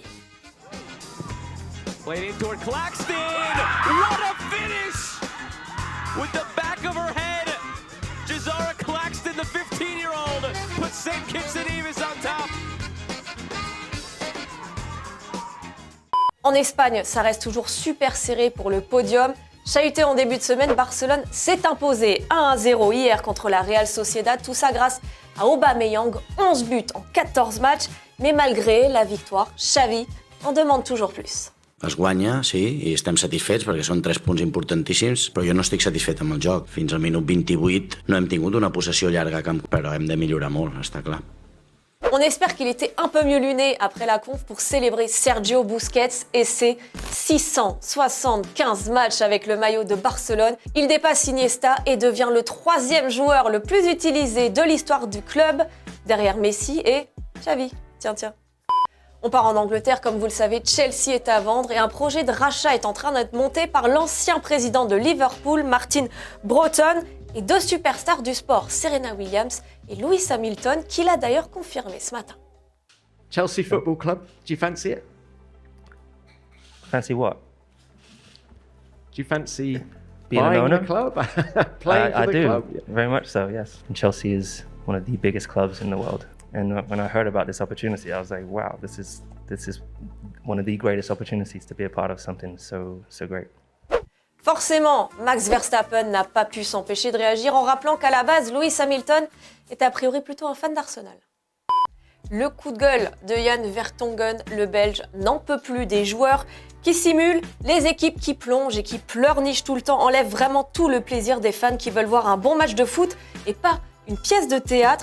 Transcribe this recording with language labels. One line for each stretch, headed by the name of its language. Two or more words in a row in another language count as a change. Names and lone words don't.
English: Played in toward Claxton. What a finish! With the back of her head, Jazara Claxton, the 15-year-old, puts St. Kitts and Nevis on top.
French: En Espagne, ça reste toujours super serré pour le podium. Chahuté en début de semaine, Barcelone s'est imposé 1-0 hier contre la Real Sociedad. Tout ça grâce à Aubameyang, 11 buts en 14 matchs. Mais malgré la victoire, Xavi en demande toujours plus.
Catalan: Es guanya, sí, i estem satisfets perquè són 3 punts importantíssims, però jo no estic satisfet amb el joc. Fins al minut 28 no hem tingut una possessió llarga, però hem de millorar molt, està clar.
French: On espère qu'il était un peu mieux luné après la conf pour célébrer Sergio Busquets et ses 675 matchs avec le maillot de Barcelone. Il dépasse Iniesta et devient le 3e joueur le plus utilisé de l'histoire du club, derrière Messi et Xavi. Tiens. On part en Angleterre, comme vous le savez, Chelsea est à vendre et un projet de rachat est en train d'être monté par l'ancien président de Liverpool, Martin Broughton, et 2 superstars du sport, Serena Williams et Lewis Hamilton, qui l'a d'ailleurs confirmé ce matin.
English: Chelsea Football Club, do you fancy it? Fancy what? Do you fancy Being an buying owner? the club? Playing for I the do, club? very much so, yes. And Chelsea is one of the biggest clubs in the world. And when I heard about this opportunity, I was like, wow, this is one of the greatest opportunities to be a part of something so great.
French: Forcément, Max Verstappen n'a pas pu s'empêcher de réagir en rappelant qu'à la base, Lewis Hamilton est a priori plutôt un fan d'Arsenal. Le coup de gueule de Jan Vertonghen, le Belge, n'en peut plus des joueurs qui simulent, les équipes qui plongent et qui pleurnichent tout le temps, enlèvent vraiment tout le plaisir des fans qui veulent voir un bon match de foot et pas une pièce de théâtre.